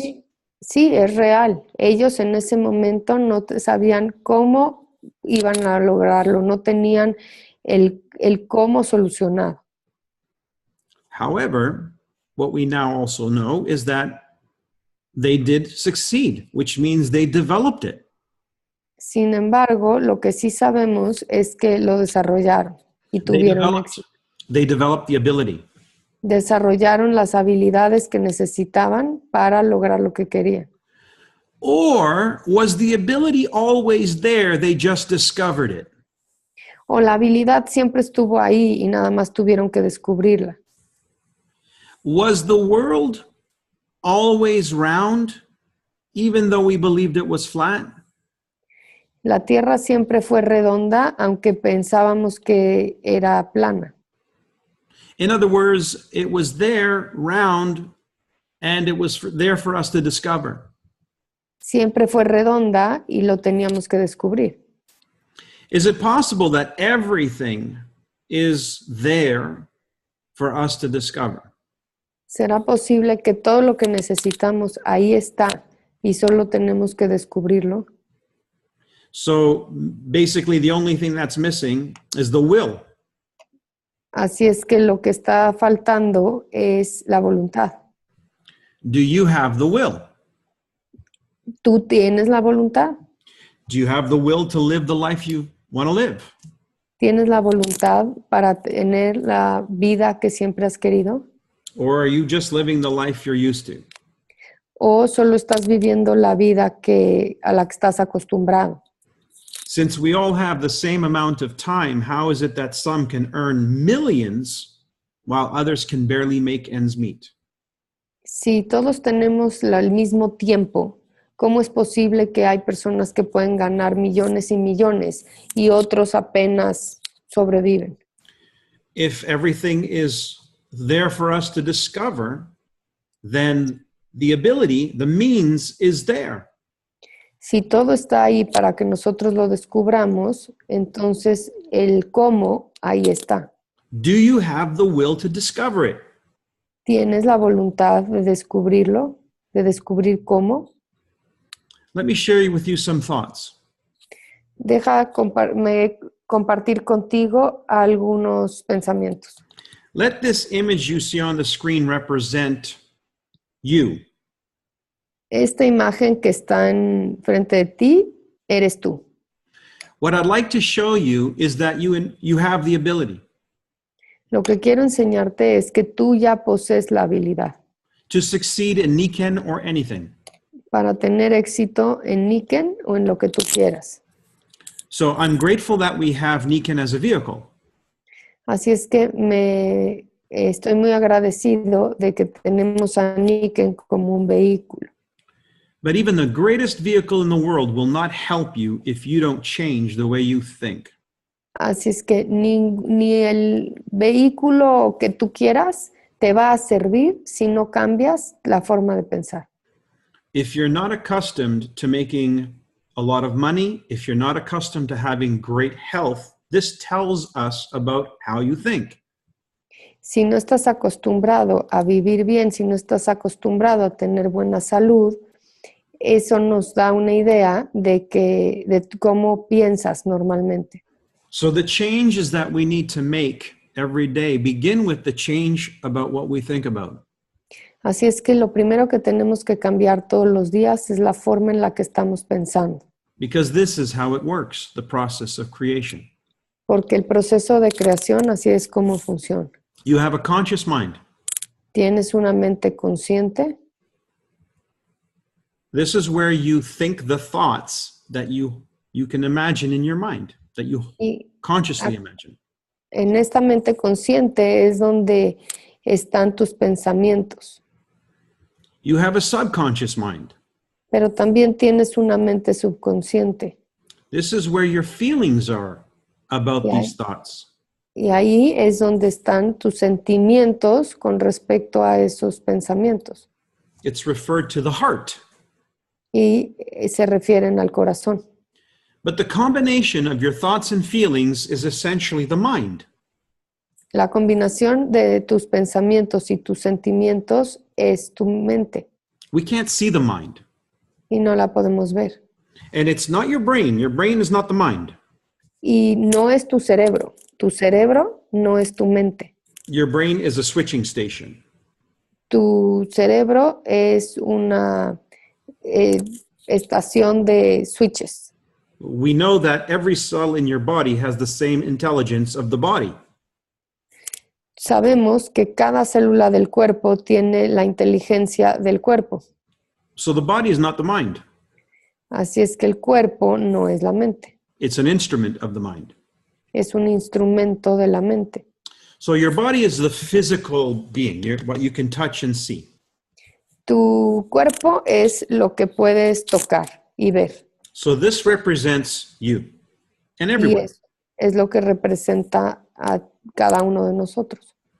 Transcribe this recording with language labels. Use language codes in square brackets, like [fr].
[es] Y sí, es real. Ellos en ese momento no sabían cómo iban a lograrlo, no tenían el cómo solucionado. [en] However, what we now also know is that they did succeed, which means they developed it. [es] Sin embargo, lo que sí sabemos es que lo desarrollaron y tuvieron éxito. [en] They developed the ability. [es] Desarrollaron las habilidades que necesitaban para lograr lo que querían. [en] Or was the ability always there, they just discovered it? [es] O la habilidad siempre estuvo ahí y nada más tuvieron que descubrirla. [en] Was the world always round, even though we believed it was flat? [es] La Tierra siempre fue redonda, aunque pensábamos que era plana. [en] In other words, it was there, round, and it was there for us to discover. [es] Siempre fue redonda y lo teníamos que descubrir. [en] Is it possible that everything is there for us to discover? [es] ¿Será posible que todo lo que necesitamos ahí está y solo tenemos que descubrirlo? [en] So basically the only thing that's missing is the will. [es] Así es que lo que está faltando es la voluntad. [en] Do you have the will? [es] ¿Tú tienes la voluntad? [en] Do you have the will to live the life you want to live? [es] ¿Tienes la voluntad para tener la vida que siempre has querido? [en] Or are you just living the life you're used to? [es] ¿O solo estás viviendo la vida a la que estás acostumbrado? [en] Since we all have the same amount of time, how is it that some can earn millions while others can barely make ends meet? [es] Si todos tenemos el mismo tiempo, ¿cómo es posible que hay personas que pueden ganar millones y millones y otros apenas sobreviven? [en] If everything is there for us to discover, then the ability, the means is there. [es] Si todo está ahí para que nosotros lo descubramos, entonces el cómo ahí está. [en] Do you have the will to discover it? [es] ¿Tienes la voluntad de descubrirlo? ¿De descubrir cómo? [en] Let me share with you some thoughts. [es] Deja compartir contigo algunos pensamientos. [en] Let this image you see on the screen represent you. [es] Esta imagen que está frente de ti, eres tú. [en] What I'd like to show you is that you have the ability [es] Lo que quiero enseñarte es que tú ya posees la habilidad [en] to succeed in Nikken or anything. [es] para tener éxito en Nikken o en lo que tú quieras. [en] So I'm grateful that we have Nikken as a vehicle. [es] Así es que estoy muy agradecido de que tenemos a Nikken como un vehículo. [en] But even the greatest vehicle in the world will not help you if you don't change the way you think. [es] Así es que ni el vehículo que tú quieras te va a servir si no cambias la forma de pensar. [en] If you're not accustomed to making a lot of money, if you're not accustomed to having great health, this tells us about how you think. [es] Si no estás acostumbrado a vivir bien, si no estás acostumbrado a tener buena salud, eso nos da una idea de cómo piensas normalmente. [en] So the changes that we need to make every day begin with the change about what we think about. [es] Así es que lo primero que tenemos que cambiar todos los días es la forma en la que estamos pensando. [en] Because this is how it works, the process of creation. [es] Porque el proceso de creación así es como funciona. [en] You have a conscious mind. [es] Tienes una mente consciente. [en] This is where you think the thoughts that you can imagine in your mind, that you consciously imagine. [es] En esta mente consciente es donde están tus pensamientos. [en] You have a subconscious mind. [es] Pero también tienes una mente subconsciente. [en] This is where your feelings are about these thoughts. [es] Y ahí es donde están tus sentimientos con respecto a esos pensamientos. [en] It's referred to the heart. [es] Y se refieren al corazón. [en] But the combination of your thoughts and feelings is essentially the mind. [es] La combinación de tus pensamientos y tus sentimientos es tu mente. [en] We can't see the mind. [es] Y no la podemos ver. [en] And it's not your brain. Your brain is not the mind. [es] Y no es tu cerebro. Tu cerebro no es tu mente. [en] Your brain is a switching station. [es] Tu cerebro es una estación de switches. [en] We know that every cell in your body has the same intelligence of the body. [es] Sabemos que cada célula del cuerpo tiene la inteligencia del cuerpo. [en] So the body is not the mind. [es] Así es que el cuerpo no es la mente. [en] It's an instrument of the mind. [es] Es un instrumento de la mente. [en] So your body is the physical being, what you can touch and see. [es] Tu cuerpo es lo que puedes tocar y ver. [en] So this represents you and everyone. [es] Y es lo que representa a cada uno de nosotros.